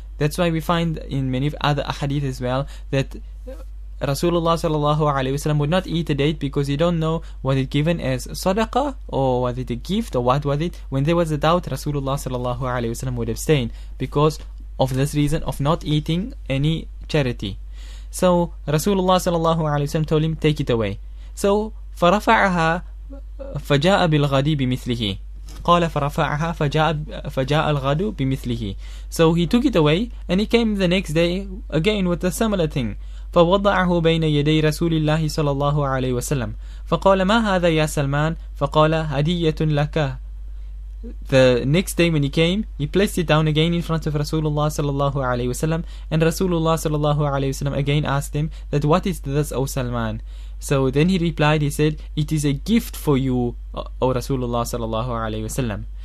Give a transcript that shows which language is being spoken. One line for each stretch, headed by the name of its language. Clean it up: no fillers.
English: That's why we find in many other ahadith as well that Rasulullah sallallahu alaihi wasallam would not eat a date because he don't know was it given as sadaqah or was it a gift or what was it. When there was a doubt, Rasulullah sallallahu alaihi wasallam would abstain because of this reason of not eating any charity. So Rasulullah sallallahu alaihi wasallam told him, take it away.
Arabic: So فرفعها فجاء بالغد بمثله. قال فرفعها فجاء الغد بمثله.
English: So he took it away and he came the next day again with a similar thing.
Arabic: فوضعه بين يدي رسول الله صلى الله عليه وسلم فقال ما هذا يا سلمان فقال هدية لك.
English: The next day when he came, he placed it down again in front of Rasulullah sallallahu alaihi wasallam, and Rasulullah sallallahu alaihi wasallam again asked him that what is this, O Salman? So then he replied, he said, it is a gift for you, O Rasulullah sallallahu alaihi wasallam.